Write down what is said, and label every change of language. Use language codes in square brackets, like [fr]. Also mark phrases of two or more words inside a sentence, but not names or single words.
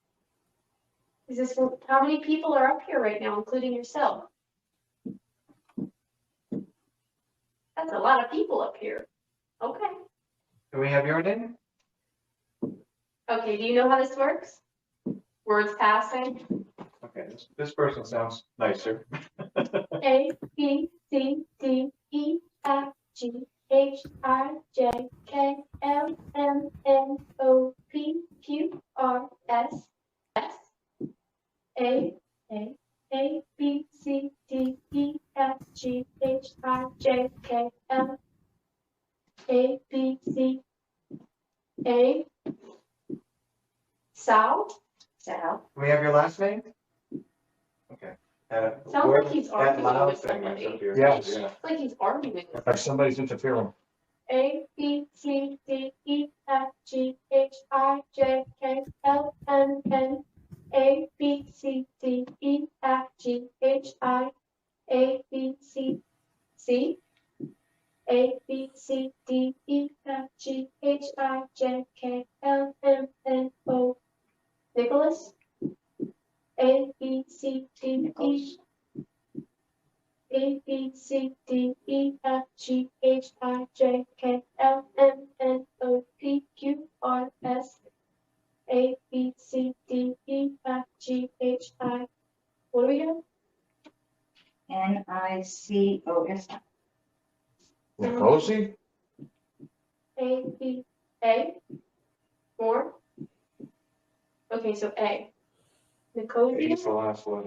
[en] How many people are up here right now, including yourself? That's a lot of people up here. Okay. Do we have your name? Okay, do you know how this works? Words passing? Okay, this person sounds nicer. A, B, C, D, E, F, G, H, I, J, K, L, M, N, O, P, Q, R, S, S, A, B, C, D, E, F, G, H, I, J, K, L, A, B, C, A, Sal? Sal. Do we have your last name? Okay. Sounds like he's arguing with thing somebody. up here. Yes. Yeah. It's like he's arguing with Like somebody's interfering. A, B, C, D, E, F, G, H, I, J, K, L, M, N, A, B, C, D, E, F, G, H, I, A, B, C, C, A, B, C, D, E, F, G, H, I, J, K, L, M, N, O, Nicholas, A, B, C, D, E, A, B, C, D, E, F, G, H, I, J, K, L, M, N, O, P, Q, R, S, A, B, C, D, E, F, G, H, I. What do we have? Nicosi. Nicosi? A, B, A. More? Okay, so A. Nicosia? He's the last one.